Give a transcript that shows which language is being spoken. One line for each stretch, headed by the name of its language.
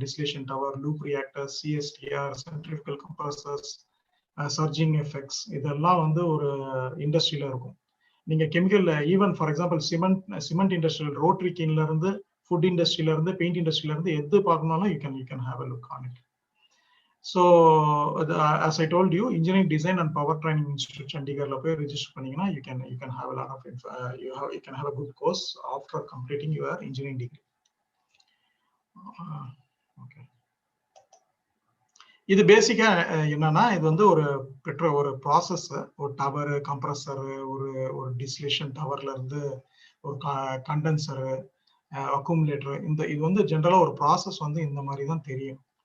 Tamil: டிஸ்லேஷன் tower, loop reactors, சிஎஸ்டிஆர், centrifugal compressors, surging effects இதெல்லாம் வந்து ஒரு இண்டஸ்ட்ரியில இருக்கும். நீங்க கெமிக்கல்ல even for example cement industrial, rotary கின்ல இருந்து, ஃபுட் இண்டஸ்ட்ரியில இருந்து, பெயிண்ட் இண்டஸ்ட்ரியில இருந்து எது பார்க்கணும்னாலும்
English: You can have a look on it. So as I told you, engineering design and power training institute Chandigarhல
Tamil: போய் ரெஜிஸ்டர் பண்ணீங்கன்னா
English: you can have a lot of you can have a good course after completing your engineering degree. Okay.
Tamil: இது பேசிக்கா என்னன்னா இது வந்து ஒரு process, ஒரு tower, compressor, ஒரு டிஸ்லேஷன் டவர்ல இருந்து ஒரு கண்டென்சர், அக்குமுலேட்டர், இது வந்து ஜென்ரலா ஒரு ப்ராசஸ் வந்து இந்த மாதிரி தான் தெரியும்.